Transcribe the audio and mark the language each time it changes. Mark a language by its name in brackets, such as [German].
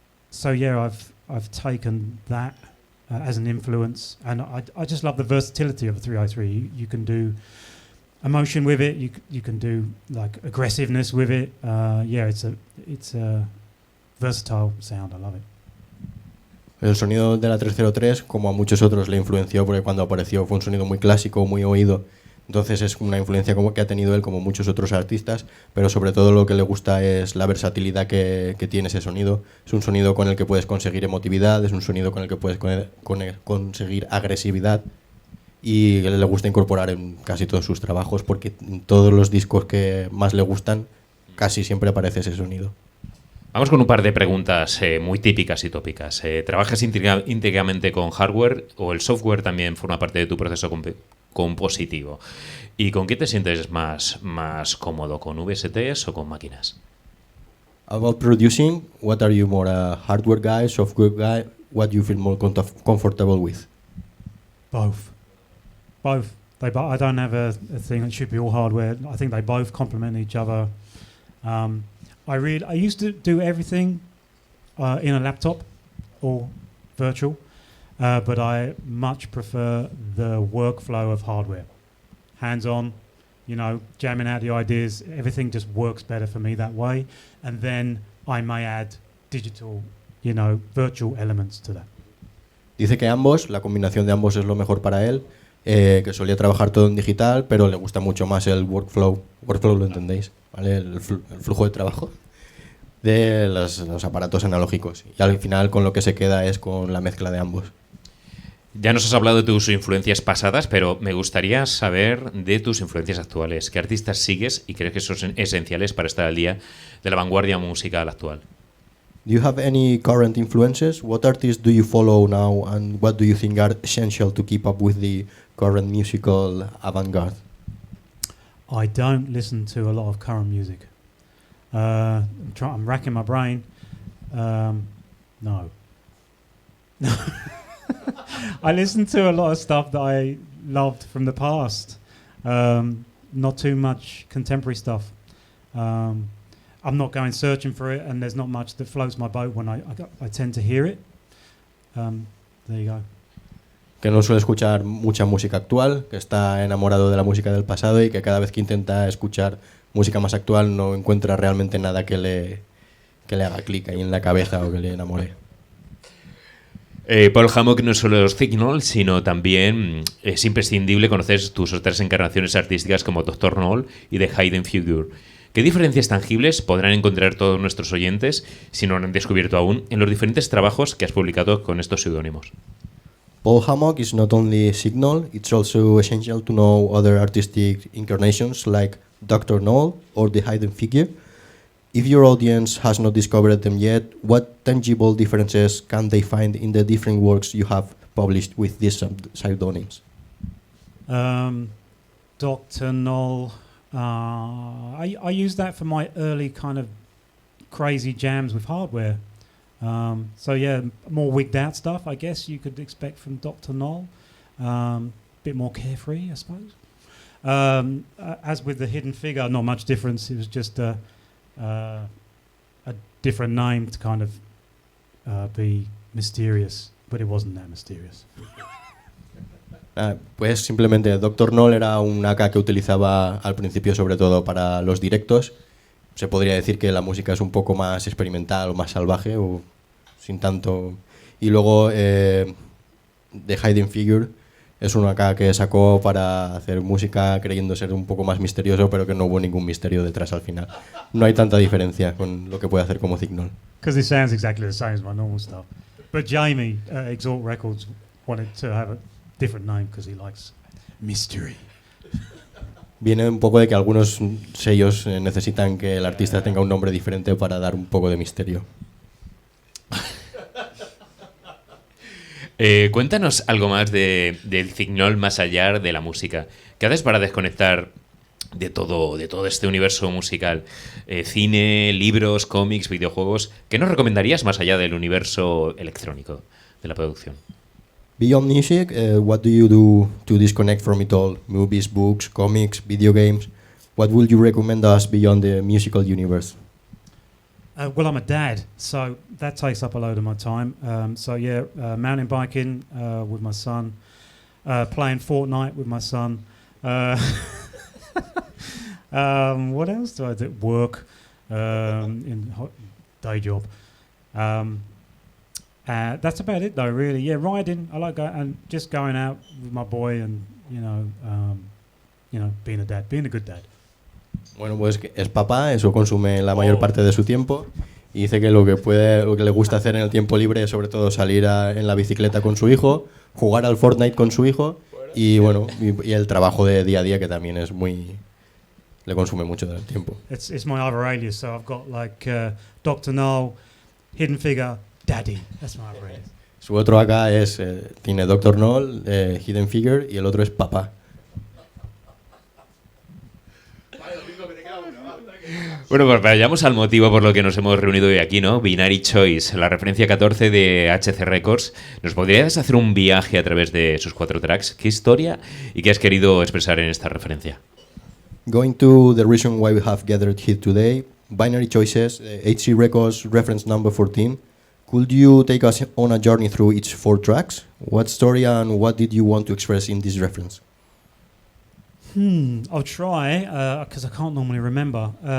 [English] So yeah, I've taken that as an influence, and I just love the versatility of a 303. You can do emotion with it, you can do like aggressiveness with it. Yeah, it's a versatile sound. I love it. [Spanish] El sonido de la 303, como a muchos otros, le influenció porque cuando apareció fue un sonido muy clásico, muy oído. Entonces es una influencia como que ha tenido él como muchos otros artistas, pero sobre todo lo que le gusta es la versatilidad que tiene ese sonido. Es un sonido con el que puedes conseguir emotividad, es un sonido con el que puedes conseguir agresividad, y le gusta incorporar en casi todos sus trabajos porque en todos los discos que más le gustan casi siempre aparece ese sonido. Vamos con un par de preguntas muy típicas y tópicas. ¿Trabajas íntegramente con hardware o el software también forma parte de tu proceso compositivo? ¿Y con qué te sientes más cómodo? ¿Con VSTs o con máquinas? [English] About producing, what are you more, a hardware guy, software guy? What do you feel more comfortable with? Both. I don't have a thing that should be all hardware. I think they both complement each other. I used to do everything in a laptop or virtual. but I much prefer the workflow of hardware. Hands-on, you know, jamming out the ideas, everything just works better for me that way. And then I may add digital, you know, virtual elements to that. [Spanish] Dice que ambos, la combinación de ambos es lo mejor para él, que solía trabajar todo en digital, pero le gusta mucho más el workflow. Workflow lo entendéis, ¿vale? El flujo de trabajo de los aparatos analógicos. Y al final con lo que se queda es con la mezcla de ambos. Ya nos has hablado de tus influencias pasadas, pero me gustaría saber de tus influencias actuales. ¿Qué artistas sigues y crees que son esenciales para estar al día de la vanguardia musical actual? [English] Do you have any current influences? What artists do you follow now and what do you think are essential to keep up with the current musical avant-garde? I don't listen to a lot of current music. I'm racking my brain. No. I listen to a lot of stuff that I loved from the past. Not too much contemporary stuff. I'm not going searching for it, and there's not much that floats my boat when I tend to hear it. There you go. [Spanish] Que no suele escuchar mucha música actual, que está enamorado de la música del pasado y que cada vez que intenta escuchar música más actual no encuentra realmente nada que le haga clic ahí en la cabeza o que le enamore. Paul Hammock no solo es Cignol, sino también es imprescindible conocer tus otras encarnaciones artísticas como Dr. Noll y The Hidden Figure. ¿Qué diferencias tangibles podrán encontrar todos nuestros oyentes, si no lo han descubierto aún, en los diferentes trabajos que has publicado con estos seudónimos? [English] Paul Hammock is not only Cignol, it's also essential to know other artistic incarnations like Dr. Noll or The Hidden Figure. If your audience has not discovered them yet, what tangible differences can they find in the different works you have published with these pseudonyms? Dr. Noll, I use that for my early kind of crazy jams with hardware. So yeah, more wigged out stuff, I guess you could expect from Dr. Noll. Bit more carefree, I suppose. As with The Hidden Figure, not much difference. It was just a different name to kind of be mysterious, but it wasn't that mysterious. [Spanish] Pues simplemente Dr. Noll era un AK que utilizaba al principio sobre todo para los directos. Se podría decir que la música es un poco más experimental o más salvaje o sin tanto. Y luego The Hidden Figure es un AK que sacó para hacer música creyendo ser un poco más misterioso, pero que no hubo ningún misterio detrás al final. No hay tanta diferencia con lo que puede hacer como Cignol. [English] Because it sounds exactly the same as my normal stuff. But Jamie, Exalt Records, wanted to have a different name because he likes mystery. [Spanish] Viene un poco de que algunos sellos necesitan que el artista tenga un nombre diferente para dar un poco de misterio. Cuéntanos algo más del Cignol más allá de la música. ¿Qué haces para desconectar de todo este universo musical? Cine, libros, cómics, videojuegos. ¿Qué nos recomendarías más allá del universo electrónico de la producción? [English] Beyond music, what do you do to disconnect from it all? Movies, books, comics, video games? What would you recommend us beyond the musical universe? Well, I'm a dad, so that takes up a load of my time. So yeah, mountain biking with my son, playing Fortnite with my son. What else do I do? Work, day job. That's about it, though. Really, yeah, riding. I like just going out with my boy, and being a dad, being a good dad. [Spanish] Bueno, pues es papá, eso consume la mayor parte de su tiempo y dice que lo que le gusta hacer en el tiempo libre es sobre todo salir en la bicicleta con su hijo, jugar al Fortnite con su hijo y bueno, y el trabajo de día a día que también es le consume mucho del tiempo. [English] It's my other alias, so I've got like Dr. Noll, Hidden Figure, Daddy. That's my other alias. [Spanish] Su otro acá tiene Dr. Noll, Hidden Figure y el otro es papá. Bueno, pues vayamos al motivo por lo que nos hemos reunido hoy aquí, ¿no? Binary Choice, la referencia 14 de HC Records. ¿Nos podrías hacer un viaje a través de sus 4 tracks? ¿Qué historia y qué has querido expresar en esta referencia? [English] Going to the reason why we have gathered here today, Binary Choices, HC Records reference number 14, Could you take us on a journey through each 4 tracks? What story and what did you want to express in this reference? I'll try, because I can't normally remember.